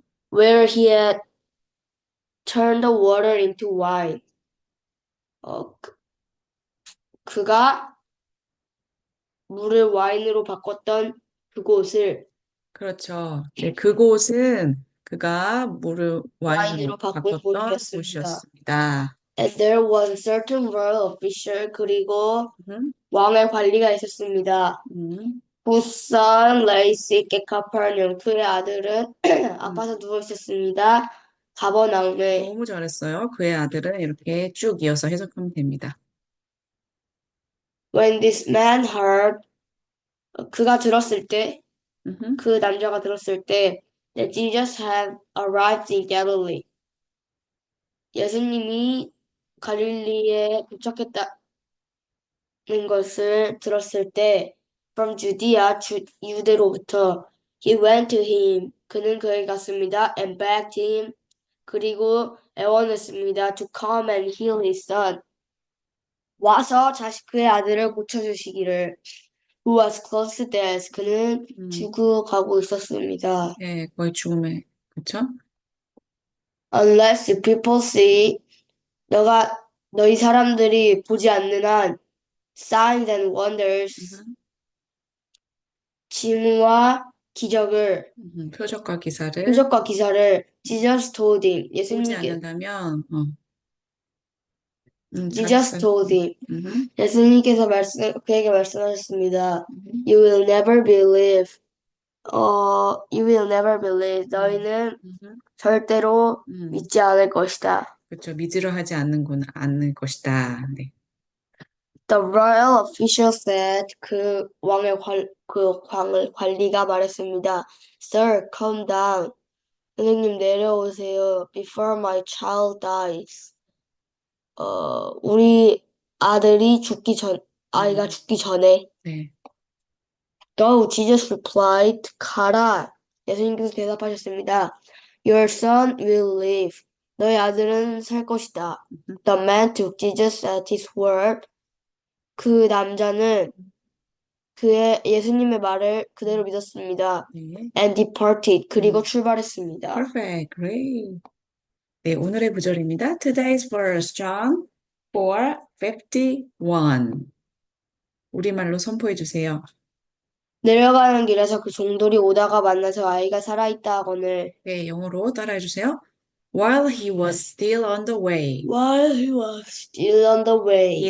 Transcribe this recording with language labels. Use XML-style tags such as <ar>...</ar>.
<en>Where he had turned the water into wine.</en> <ko>그가 물을 와인으로 바꿨던 그곳을 그렇죠. 네, 그곳은 그가 물을 와인으로 바꿨던 곳이었습니다. 곳이었습니다.</ko> <en>And there was a certain royal official,</en> <ko>그리고 음, 왕의 관리가 있었습니다.</ko> <en>Whose son lay sick at Capernaum.</en> <ko>그의 아들은 아파서 누워 있었습니다. 가버나움에. 너무 잘했어요. 그의 아들은 이렇게 쭉 이어서 해석하면 됩니다.</ko> <en>When this man heard,</en> <ko>그가 들었을 때, 음흠. 그 남자가 들었을 때,</ko> <en>that Jesus had arrived in Galilee.</en> <ko>예수님이 갈릴리에 도착했다는 것을 들었을 때,</ko> <en>from Judea,</en> <ko>유대로부터,</ko> <en>he went to him.</en> <ko>그는 그에게 갔습니다.</ko> <en>And begged him.</en> <ko>그리고 애원했습니다.</ko> <en>To come and heal his son.</en> <ko>와서 그의 아들을 고쳐주시기를.</ko> <en>Who was close to death.</en> <ko>그는 죽어가고 있었습니다. 예, 거의 죽음에, 그렇죠?</ko> <en>Unless you people see,</en> <ko>너희 사람들이 보지 않는 한</ko> <en>signs and wonders,</en> <ko>징후와 기적을, 표적과 기사를</ko> <en>Jesus told him.</en> <ko>보지 않는다면,</ko> <en>Jesus told him.</en> <ko>예수님께서 그에게 말씀하셨습니다.</ko> <en>You will never believe You will never believe.</en> <ko>너희는 음, 절대로 음, 믿지 않을 것이다. 그렇죠. 믿으려 하지 않는 것이다. 네.</ko> <en>The royal official said</en> <ko>그 왕을 관리가 말했습니다.</ko> <en>Sir, calm down.</en> <ko>선생님 내려오세요.</ko> <en>Before my child dies.</en> <ko>우리 아이가 음, 죽기 전에. 네.</ko> <en>Go, Jesus replied.</en> <ko>가라. 예수님께서 대답하셨습니다.</ko> <en>Your son will live.</en> <ko>너희 아들은 살 것이다. 음,</ko> <en>The man took Jesus at his word.</en> <ko>그 남자는 예수님의 말을 그대로 믿었습니다. 네.</ko> <en>And departed.</en> <ko>그리고 음, 출발했습니다.</ko> <en>perfect. Great.</en> <ko>네, 오늘의 구절입니다.</ko> <en>Today's verse, John 4:51.</en> <ko>우리말로 선포해 주세요. 내려가는 길에서 그 종들이 오다가 만나서 아이가 살아있다 하거늘. 네, 영어로 따라해 주세요.</ko> <en>While he was still on the way, While he was still on the way,</en>